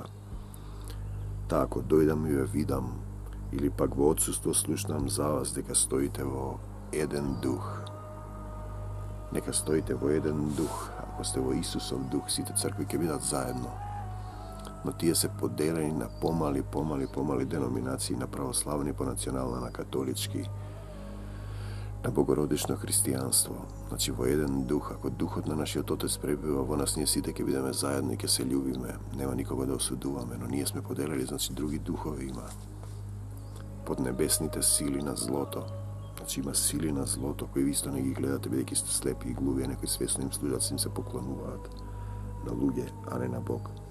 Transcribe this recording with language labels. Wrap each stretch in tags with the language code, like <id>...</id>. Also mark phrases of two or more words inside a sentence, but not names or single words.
<mk>Та ако дојдам и ве видам, или пак во отсуство слушнам за вас дека стоите во еден дух. Нека стоите во еден дух. Ако сте во Исусов дух, сите цркви ќе бидат заедно. Но тие се поделени на помали деноминации, на православни, по национална, на католички. na bogorodično hristijanstvo. Znači, vo jedan duh, ako duhot na našиот Отец пребива во нас, ние сите ќе бидеме заедно и ќе се љубиме. Нема никога да осудуваме, но ние сме поделили, значи, други духови има. Под небесните сили на злото. Значи, има сили на злото, кои ви исто не ги гледате, бидејќи сте слепи и глуви, а некои свесно им служат, им се поклонуваат на луѓе, а не на Бог.</mk>